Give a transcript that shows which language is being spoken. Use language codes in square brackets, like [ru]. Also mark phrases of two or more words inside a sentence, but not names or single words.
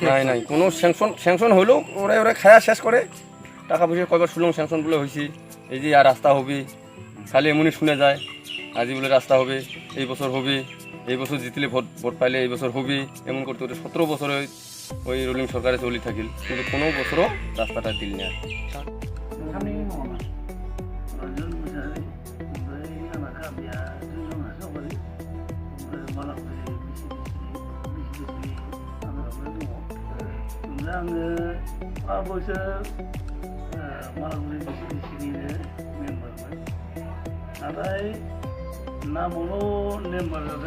[bn] নাই কোনো স্যাংশন হইলো ওরা খায়া শেষ করে টাকা পয়সা কয়বার শুনলাম স্যাংশন বলে হয়েছি এই যে আর রাস্তা হবে খালি এমনই শুনে যায় আজি বলে রাস্তা হবে এই বছর হবে এই বছর জিতলে ভোট পাইলে এই বছর হবে এমন করতে 17 বছরে ওই রুলিং সরকারে চলি থাকিল কিন্তু কোনো বছরও রাস্তাটা দিল না [brx] आङो 5 बोसोर मालागुरि BTC मेम्बारमोन नाथाय नामावल' मेम्बार जादों